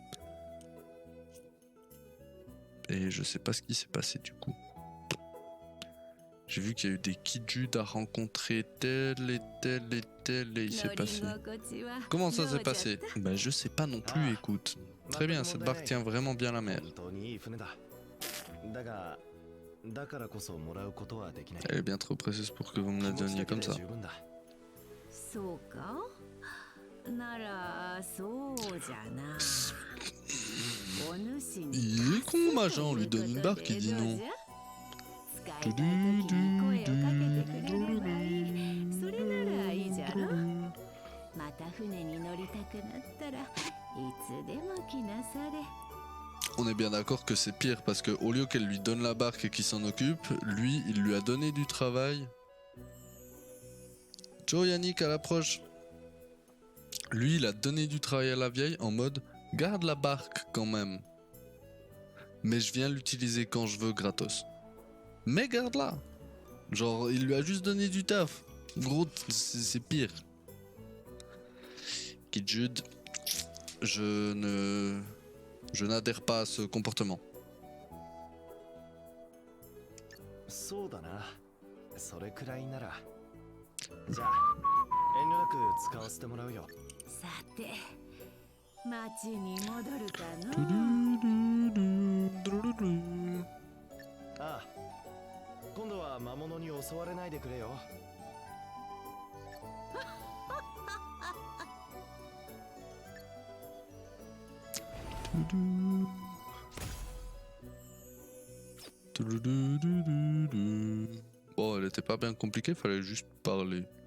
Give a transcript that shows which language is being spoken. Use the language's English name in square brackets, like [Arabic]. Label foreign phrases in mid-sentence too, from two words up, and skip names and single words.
[French] Et je sais pas ce qui s'est passé du coup. J'ai vu qu'il y a eu des Kidjud à rencontrer tel et tel et tel et il s'est passé. Comment ça s'est passé? Bah je sais pas non plus, écoute. Très bien, cette barque tient vraiment bien la mer. [Japanese] 本当にいい船だだがだからこそもらうことはできない [French] Elle est bien trop précieuse pour que vous me la [Japanese] 気持ち [French] donniez [Japanese] だけ [French] comme [Japanese] で [French] ça. [Japanese] 十分だそうかならそうじゃな。お主に [French] Il est con, machin, on lui donne une barque, il dit non. [Japanese] 使いたい時に声をかけてくれればいい。それならいいじゃろ。また船に乗りたくなったらいつでも来なされ。 [French] On est bien d'accord que c'est pire parce que au lieu qu'elle lui donne la barque et qu'il s'en occupe, lui, il lui a donné du travail. Ciao Yannick, à l'approche. Lui, il a donné du travail à la vieille en mode garde la barque quand même. Mais je viens l'utiliser quand je veux gratos. Mais garde-la. Genre, il lui a juste donné du taf. Gros, c'est pire. Kid Jude, je n'adhère pas à ce comportement. [Japanese] そうだな。それくらいなら。じゃあ遠慮なく使わせてもらうよ。さて町に戻るかの。ああ。今度は魔物に襲われないでくれよ。 [French] Bon, elle était pas bien compliquée, fallait juste parler.